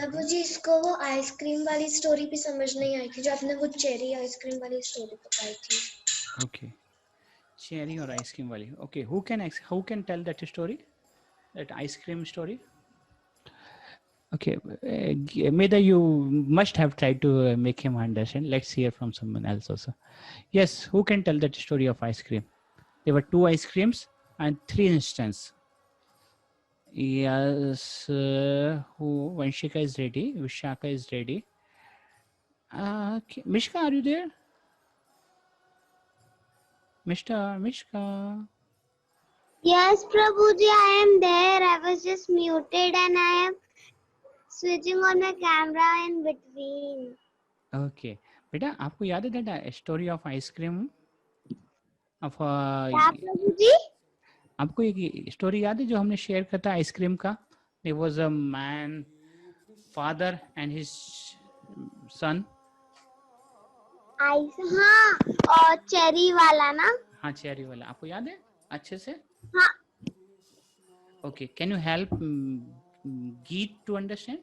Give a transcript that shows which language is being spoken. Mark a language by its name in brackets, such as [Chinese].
[Hindi] प्रभु जी, इसको वो आइसक्रीम वाली स्टोरी भी समझ नहीं आई थी जो आपने वो चेरी आइसक्रीम वाली स्टोरी बताई थी। [English] Okay, cherry और ice cream वाली। Okay, who can tell that story, that ice cream story? Okay, Meda, you must have tried to make him understand. Let's hear from someone else also. Yes, who can tell that story of ice cream? There were 2 ice creams and 3 instances. Yes, who? Vanshika is ready. Vishaka is ready. Okay. Mishka, are you there? Mishka. Yes, Prabhuji, I am there. I was just muted and I am switching on my camera in between. Okay. [Hindi] बेटा, आपको याद है [English] that story of ice cream? Of [Hindi] क्या प्रभुजी? आपको एक story याद है जो हमने शेयर किया था आइसक्रीम का? [English] There was a man, father and his son. [Hindi] हाँ, और चेरी वाला ना? हाँ, चेरी वाला। आपको याद है अच्छे से? हाँ। [English] Okay, can you help Geet to understand?